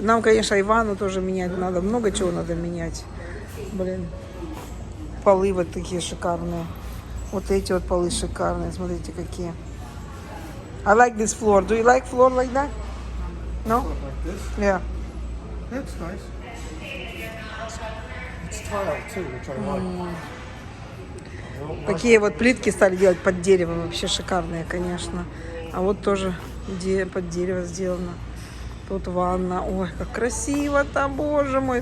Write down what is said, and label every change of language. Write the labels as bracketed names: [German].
[Russian] Нам, конечно, Ивану тоже менять надо. Много чего надо менять. Блин. Полы вот такие шикарные. Вот эти вот полы шикарные. Смотрите, какие. [English] I like this floor. Do you like floor like that? No? Like this. Yeah. That's nice. It's tile too, which I like. [Russian] Такие вот плитки стали делать под дерево. Вообще шикарные, конечно. А вот тоже под дерево сделано. Тут ванна. Ой, как красиво там, боже мой.